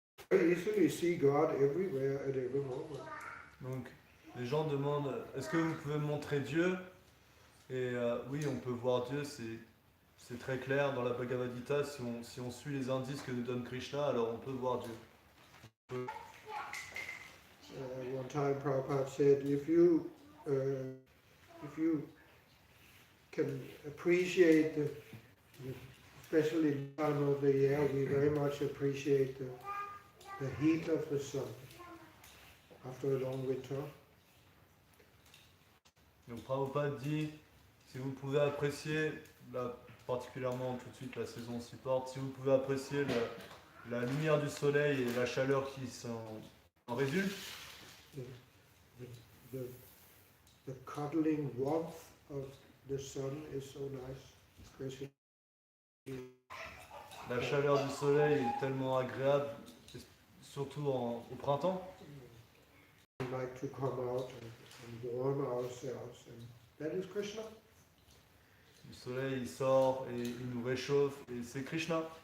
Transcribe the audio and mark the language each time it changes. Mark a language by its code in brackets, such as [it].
[en] We easily see God everywhere at every moment. [fr] Donc les gens demandent est-ce que vous pouvez me montrer Dieu? Et oui, on peut voir Dieu, c'est très clair dans la Bhagavad Gita. Si on suit les indices que nous donne Krishna, alors on peut voir Dieu. [en] One time Prabhupada said, if you can appreciate, especially the time of the year, we very much appreciate the heat of the sun after a long winter. [fr] Donc Prabhupada dit, si vous pouvez apprécier, particulièrement tout de suite la saison s'y porte, si vous pouvez apprécier la lumière du soleil et la chaleur qui en résultent. [en] The cuddling warmth of the sun is so nice, especially [fr] La chaleur du soleil est tellement agréable, surtout au printemps. [en] we like to come out and warm ourselves, and that is Krishna. [fr] Le soleil il sort et il nous réchauffe et c'est Krishna.